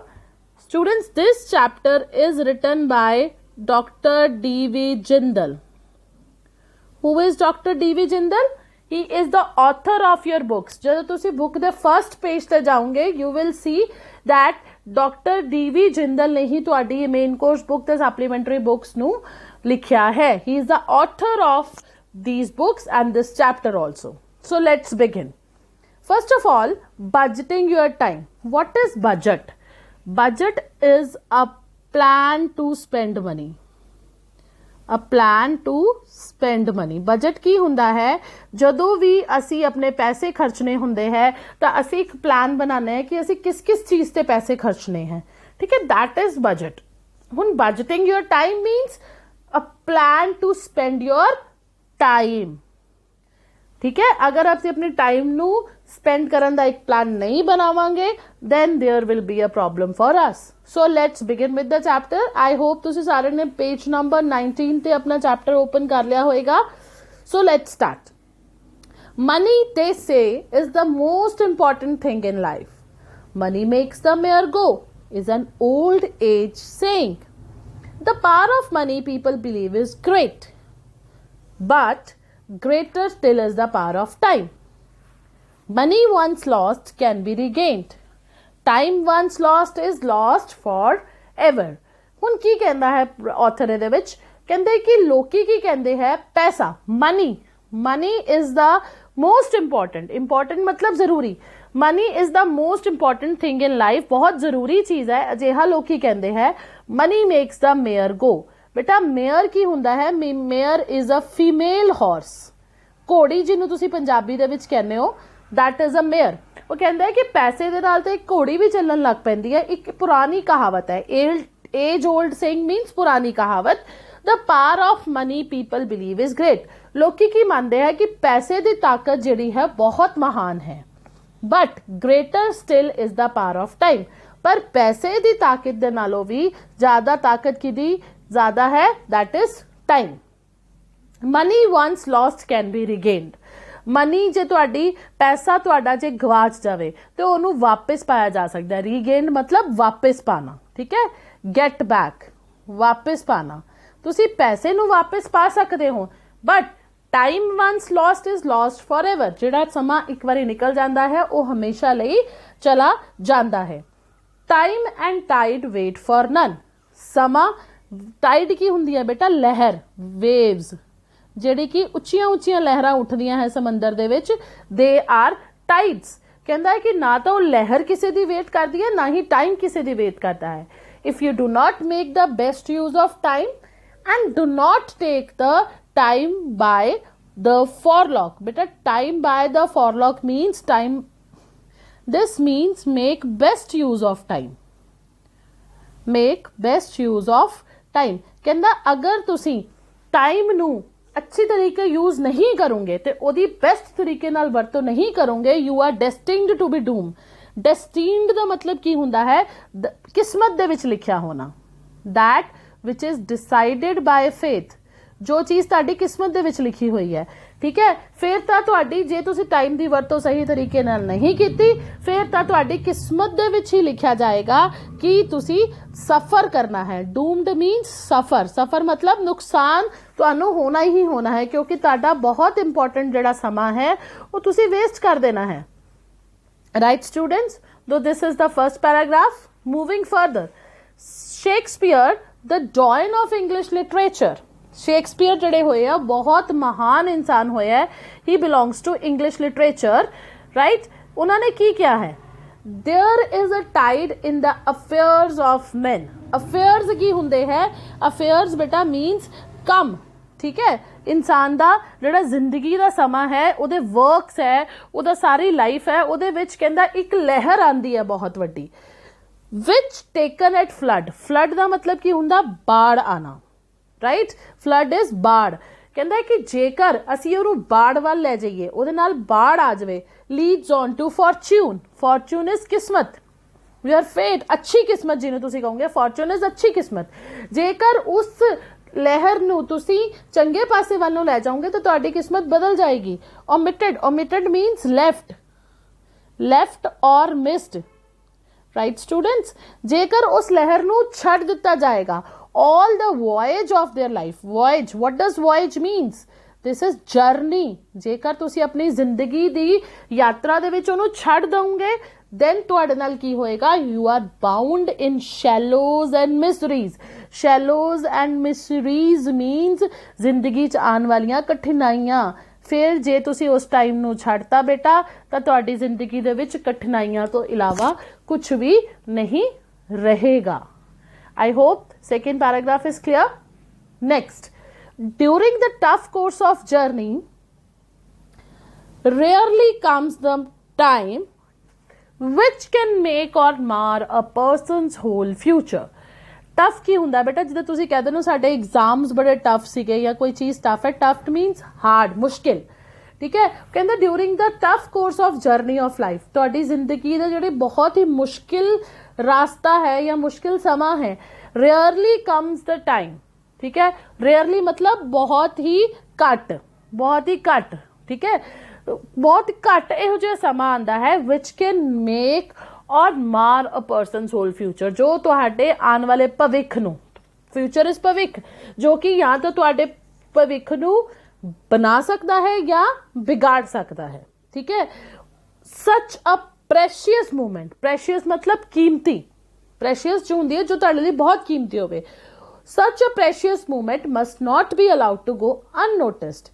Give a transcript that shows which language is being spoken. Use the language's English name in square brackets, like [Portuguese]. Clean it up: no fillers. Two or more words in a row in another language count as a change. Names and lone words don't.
[English] Students, this chapter is written by Dr. D.V. Jindal. Who is Dr. D.V. Jindal? He is the author of your books. [Punjabi] ਜਬ ਤੁਸੀ [English] book the first page [Punjabi] ਤੇ ਜਾਓਗੇ, [English] you will see that Dr. D.V. [Punjabi] Jindal ਨੇ ਹੀ ਤੁਹਾਡੀ [English] main course book [Punjabi] ते [English] supplementary books [Punjabi] ਨੂੰ ਲਿਖਿਆ ਹੈ. [English] He is the author of these books and this chapter also. So let's begin. First of all, budgeting your time. What is budget? Budget is a plan to spend money. A plan to spend money. [Punjabi] Budget ਕੀ ਹੁੰਦਾ ਹੈ ਜਦੋਂ ਵੀ ਅਸੀਂ ਆਪਣੇ ਪੈਸੇ ਖਰਚਣੇ ਹੁੰਦੇ ਹੈ ਤਾਂ ਅਸੀਂ ਇੱਕ ਪਲਾਨ ਬਣਾਉਂਦੇ ਹਾਂ ਕਿ ਅਸੀਂ ਕਿਸ ਚੀਜ਼ ਤੇ ਪੈਸੇ ਖਰਚਣੇ ਹੈ ਠੀਕ ਹੈ [English] that is budget. ਹੁਣ budgeting your time means a plan to spend your time. [Punjabi] ਠੀਕ ਹੈ ਅਗਰ ਅਸੀਂ ਆਪਣੇ ਟਾਈਮ ਨੂੰ spend ਕਰਨ ਦਾ ਇੱਕ ਪਲਾਨ ਨਹੀਂ ਬਣਾਵਾਂਗੇ [English] then there will be a problem for us. So let's begin with the chapter. I hope [Punjabi] ਤੁਸੀਂ ਸਾਰੇ ਨੇ [English] page number [Punjabi] 19 ਤੇ ਆਪਣਾ [English] chapter open [Punjabi] ਕਰ ਲਿਆ ਹੋਵੇਗਾ. [English] So let's start. Money, they say, is the most important thing in life. Money makes the mare go is an old age saying. The power of money people believe is great. But greater still is the power of time. Money once lost can be regained. Time once lost is lost forever. [Punjabi] ਹੁਣ ਕੀ ਕਹਿੰਦਾ ਹੈ author ਇਹਦੇ ਵਿੱਚ ਕਹਿੰਦੇ ਕਿ ਲੋਕੀ ਕੀ ਕਹਿੰਦੇ ਹੈ ਪੈਸਾ [English] money is the most important [Punjabi] मतलब ਜ਼ਰੂਰੀ [English] money is the most important thing in life [Punjabi] ਬਹੁਤ ਜ਼ਰੂਰੀ ਚੀਜ਼ ਹੈ ਅਜਿਹਾ ਲੋਕੀ ਕਹਿੰਦੇ ਹੈ [English] money makes the mare go. [Punjabi] ਬੇਟਾ ਮੇਅਰ ਕੀ ਹੁੰਦਾ ਹੈ ਮੇਅਰ [English] is a female horse. [Punjabi] ਘੋੜੀ ਜਿਹਨੂੰ ਤੁਸੀਂ ਪੰਜਾਬੀ ਦੇ ਵਿੱਚ ਕਹਿੰਦੇ ਹੋ [English] that is a mare. [Punjabi] ਉਹ ਕਹਿੰਦਾ ਹੈ ਕਿ ਪੈਸੇ ਦੇ ਨਾਲ ਤੇ ਇੱਕ ਘੋੜੀ ਵੀ ਚੱਲਣ ਲੱਗ ਪੈਂਦੀ ਹੈ ਇੱਕ ਪੁਰਾਣੀ ਕਹਾਵਤ ਹੈ [English] age old saying means [Punjabi] ਪੁਰਾਣੀ ਕਹਾਵਤ. [English] the power of money people believe is great. [Punjabi] ਲੋਕੀ ਕੀ ਮੰਨਦੇ ਹੈ ਕਿ ਪੈਸੇ ਦੀ ਤਾਕਤ ਜਿਹੜੀ ਹੈ ਬਹੁਤ ਮਹਾਨ ਹੈ [English] but greater still is the power of time. [Punjabi] ਪਰ ਪੈਸੇ ਦੀ ਤਾਕਤ ਦੇ ਨਾਲੋਂ ਵੀ ਜ਼ਿਆਦਾ ਤਾਕਤ ਕਿਹਦੀ ਜ਼ਿਆਦਾ ਹੈ [English] that is time. money once lost can be regained. [Punjabi] ਮਨੀ ਜੇ ਤੁਹਾਡੀ ਪੈਸਾ ਤੁਹਾਡਾ ਜੇ ਗਵਾਚ ਜਾਵੇ ਤੇ ਉਹਨੂੰ ਵਾਪਸ ਪਾਇਆ ਜਾ ਸਕਦਾ ਹੈ ਰੀਗੇਨਡ ਮਤਲਬ ਵਾਪਸ ਪਾਣਾ ਠੀਕ ਹੈ [English] get back [Punjabi] ਵਾਪਸ ਪਾਣਾ ਤੁਸੀਂ ਪੈਸੇ ਨੂੰ ਵਾਪਸ ਪਾ ਸਕਦੇ ਹੋ [English] but time once lost is lost forever [Punjabi] ਜਿਹੜਾ ਸਮਾਂ ਇੱਕ ਵਾਰੀ ਨਿਕਲ ਜਾਂਦਾ ਹੈ ਉਹ ਹਮੇਸ਼ਾ ਲਈ ਚਲਾ ਜਾਂਦਾ ਹੈ [English] time and tide wait for none [Punjabi] ਸਮਾਂ टाइड ਕੀ ਹੁੰਦੀ ਹੈ ਬੇਟਾ ਲਹਿਰ, वेव्स, ਜਿਹੜੀ कि ਉੱਚੀਆਂ ਉੱਚੀਆਂ ਲਹਿਰਾਂ ਉੱਠਦੀਆਂ ਹੈ ਸਮੁੰਦਰ ਦੇ ਵਿੱਚ, [English] they are tides. [Punjabi] ਕਹਿੰਦਾ ਹੈ ਕਿ ਨਾ ਤਾਂ ਉਹ ਲਹਿਰ ਕਿਸੇ ਦੀ ਵੇਟ ਕਰਦੀ ਹੈ, ਨਾ ਹੀ ਟਾਈਮ ਕਿਸੇ ਦੀ ਵੇਟ ਕਰਦਾ ਹੈ। [English] if you do not make the best use of time and do not take the time by the forelock, beta time by the forelock means time, this means make best use of time, make best use of time। [Punjabi] ਕਹਿੰਦਾ ਅਗਰ ਤੁਸੀ ਟਾਈਮ ਨੂ ਅੱਛੀ ਤਰੀਕੇ ਯੂਜ਼ ਨਹੀਂ ਕਰੋਗੇ ਤੋ ਓਦੀ ਬੈਸਟ ਤਰੀਕੇ ਨਾਲ ਵਰਤੋ ਨਹੀਂ ਕਰੋਗੇ, [English] you are destined to be doom. [Punjabi] ਡੈਸਟਿੰਡ ਦਾ ਮਤਲਬ ਕੀ ਹੁੰਦਾ ਹੈ ਕਿਸਮਤ ਦੇ ਵਿਚ ਲਿਖਿਆ ਹੋਣਾ, [English] that which is decided by faith, [Punjabi] ਜੋ ਚੀਜ਼ ਤੁਹਾਡੀ ਕਿਸਮਤ ਦੇ ਵਿਚ ਲਿਖੀ ਹੋਈ ਹੈ, ਠੀਕ ਹੈ। ਫਿਰ ਤਾਂ ਤੁਹਾਡੀ ਜੇ ਤੁਸੀਂ ਟਾਈਮ ਦੀ ਵਰਤੋਂ ਸਹੀ ਤਰੀਕੇ ਨਾਲ ਨਹੀਂ ਕੀਤੀ, ਫਿਰ ਤਾਂ ਤੁਹਾਡੀ ਕਿਸਮਤ ਦੇ ਵਿਚ ਹੀ ਲਿਖਿਆ ਜਾਏਗਾ ਕਿ ਤੁਸੀਂ ਸਫ਼ਰ ਕਰਨਾ ਹੈ। [English] doomed means suffer, [Punjabi] ਸਫ਼ਰ ਮਤਲਬ ਨੁਕਸਾਨ ਤੁਹਾਨੂੰ ਹੋਣਾ ਹੀ ਹੋਣਾ ਹੈ, ਕਿਉਂਕਿ ਤੁਹਾਡਾ ਬਹੁਤ ਇੰਪੌਰਟੈਂਟ ਜਿਹੜਾ ਸਮਾ ਹੈ ਉਹ ਤੁਸੀਂ ਵੇਸਟ ਕਰ ਦੇਣਾ ਹੈ। [English] right students, though this is the first paragraph. moving further, Shakespeare the doyen of English literature. [Punjabi] शेक्सपियर ਜਿਹੜੇ ਹੋਏ ਹੈਂ ਬਹੁਤ ਮਹਾਨ ਇਨਸਾਨ ਹੋਏ ਹੈਂ, [English] he belongs to English literature, right. [Hindi] उन्होंने की क्या है, [English] there is a tide in the affairs of man. [Punjabi] ਅਫੇਅਰਜ਼ ਕੀ ਹੁੰਦੇ ਹੈ, ਅਫੇਅਰਜ਼ ਬੇਟਾ ਮੀਨਜ਼ ਕੰਮ, ਠੀਕ ਹੈ। ਇਨਸਾਨ ਦਾ ਜਿਹੜਾ ਜ਼ਿੰਦਗੀ ਦਾ ਸਮਾ ਹੈ, ਉਹਦੇ ਵਰਕਸ ਹੈ, ਉਹਦਾ ਸਾਰੀ ਲਾਈਫ ਹੈ, ਉਹਦੇ ਵਿਚ ਕਹਿੰਦਾ ਇਕ ਲਹਿਰ ਆਂਦੀ ਹੈ ਬਹੁਤ ਵੱਡੀ, [English] which taken at flood. [Punjabi] ਫਲੱਡ ਕਾ ਮਤਲਬ ਕੀ ਹੁੰਦਾ ਬਾੜ੍ਹ ਆਣਾ, ਰਾਈਟ। ਫਲੱਡ ਇਜ਼ ਬਾੜ੍ਹ। ਕਹਿਤਾ ਹੈ ਕਿ ਜੇਕਰ ਅਸੀ ਉਹਨੂੰ ਬਾੜ੍ਹ ਵੱਲ ਲੈ ਜਾਈਏ, ਉਹਦੇ ਨਾਲ ਬਾੜ੍ਹ ਆ ਜਾਏ, [English] leads on to fortune. [Punjabi] ਫਾਰਚੂਨ ਇਜ਼ ਕਿਸਮਤ, [English] your fate, [Punjabi] ਅੱਛੀ ਕਿਸਮਤ ਜਿਨ੍ਹੇਂ ਤੁਸੀਂ ਕਹੋਗੇ, ਫਾਰਚੂਨ ਇਜ਼ ਅੱਛੀ ਕਿਸਮਤ। ਜੇਕਰ ਉਸ ਲਹਿਰ ਨੂੰ ਤੁਸੀਂ ਚੰਗੇ ਪਾਸੇ ਵੱਲੋਂ ਲੈ ਜਾਓਗੇ ਤੋ ਤੁਹਾਡੀ ਕਿਸਮਤ ਬਦਲ ਜਾਏਗੀ। [English] omitted, omitted means left, left or missed, right students. [Punjabi] ਜੇਕਰ ਉਸ ਲਹਿਰ ਨੂੰ ਛੱਡ ਦਿੱਤਾ ਜਾਏਗਾ, [English] all the voyage of their life, voyage, what does voyage means, this is journey। [Punjabi] ਜੇਕਰ ਤੁਸੀ ਅਪਨੀ ਜ਼ਿੰਦਗੀ ਦੀ ਯਾਤਰਾ ਦੇ ਵਿਚ ਉਹਨੂੰ ਛੱਡ ਦੋਗੇ, then ਤੁਹਾਡੇ ਨਾਲ ਕੀ ਹੋਏਗਾ, [English] you are bound in shallows and miseries। shallows and miseries means [Punjabi] ਜ਼ਿੰਦਗੀ ਚ ਆਉਣ ਵਾਲੀਆਂ ਕਠਿਨਾਈਆਂ। ਫਿਰ ਜੇ ਤੁਸੀ ਉਸ ਟਾਈਮ ਨੂੰ ਛੱਡਤਾ ਬੇਟਾ ਤਾਂ ਤੁਹਾਡੀ ਜ਼ਿੰਦਗੀ ਦੇ ਵਿਚ ਕਠਿਨਾਈਆਂ ਤੋ ਇਲਾਵਾ ਕੁਛ ਭੀ ਨਹੀਂ ਰਹੇਗਾ। [English] I hope second paragraph is clear. Next, during the tough course of journey, rarely comes the time which can make or mar a person's whole future। [Punjabi] ਟੱਫ ਕੀ ਹੁੰਦਾ ਬੇਟਾ, ਜਿੱਦਾਂ ਤੁਸੀਂ ਕਹਿੰਦੇ ਹੋ ਸਾਡੇ ਐਗਜ਼ਾਮਜ਼ ਬੜੇ ਟੱਫ ਸੀਗੇ ਯਾ ਕੋਈ ਚੀਜ਼ ਟੱਫ ਹੈ, [English] tough means hard, [Punjabi] ਮੁਸ਼ਕਿਲ, ਠੀਕ ਹੈ। ਕਹਿੰਦਾ [English] during the tough course of journey of life, [Punjabi] ਤੁਹਾਡੀ ਜ਼ਿੰਦਗੀ ਦੇ ਜਿਹੜੇ ਬਹੁਤ ਹੀ ਮੁਸ਼ਕਿਲ ਰਸਤਾ ਹੈ ਯਾ ਮੁਸ਼ਕਿਲ ਸਮਾ ਹੈ, [English] rarely comes the time, [Punjabi] ਠੀਕ ਹੈ। ਰੇਅਰਲੀ ਮਤਲਬ ਬਹੁਤ ਹੀ ਘੱਟ, ਬਹੁਤ ਹੀ ਘੱਟ, ਠੀਕ ਹੈ, ਬਹੁਤ ਘੱਟ ਇਹੋ ਜਿਹਾ ਸਮਾ ਆਂਦਾ ਹੈ [English] which can make or mar a person's whole future, [Punjabi] ਜੋ ਤੁਹਾਡੇ ਆਉਣ ਵਾਲੇ ਭਵਿੱਖ ਨੂੰ, ਫਿਊਚਰ ਇਜ਼ ਭਵਿੱਖ, ਜੋ ਕਿ ਯਾ ਤੋ ਤੁਹਾਡੇ ਭਵਿੱਖ ਨੂੰ ਬਣਾ ਸਕਤਾ ਹੈ ਯਾ ਬਿਗਾੜ ਸਕਤਾ ਹੈ, ਠੀਕ ਹੈ। [English] such a precious moment, precious [Punjabi] ਮਤਲਬ ਕੀਮਤੀ, [English] प्रेशियस [Punjabi] ਜੋ ਹੁੰਦੀ ਹੈ ਜੋ ਤੁਹਾਡੇ ਲਈ ਬਹੁਤ ਕੀਮਤੀ ਹੋਵੇ, [English] such a precious moment must not be allowed to go unnoticed.